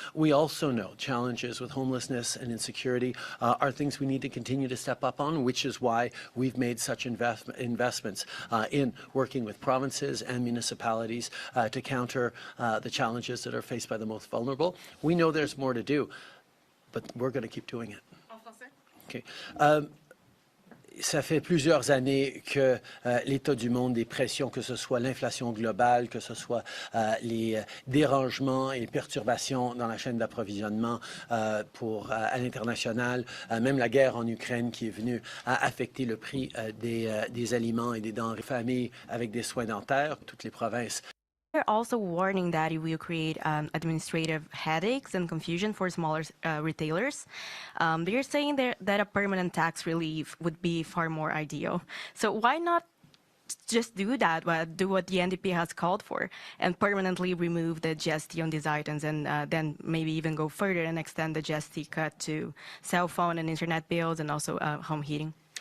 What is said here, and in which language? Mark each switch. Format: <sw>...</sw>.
<en>We also know challenges with homelessness and insecurity are things we need to continue to step up on, which is why we've made such investments in working with provinces and municipalities to counter the challenges that are faced by the most vulnerable. We know there's more to do, but we're going to keep doing it. Okay.</en> <fr>Ça fait plusieurs années que l'état du monde, des pressions, que ce soit l'inflation globale, que ce soit les dérangements et les perturbations dans la chaîne d'approvisionnement à l'international, même la guerre en Ukraine qui est venue affecter le prix des aliments et des denrées familles avec des soins dentaires, toutes les provinces.</fr> <en>They're also warning that it will create administrative headaches and confusion for smaller retailers. They're saying that a permanent tax relief would be far more ideal. So why not just do that, do what the NDP has called for, and permanently remove the GST on these items, and then maybe even go further and extend the GST cut to cell phone and internet bills and also home heating?</en>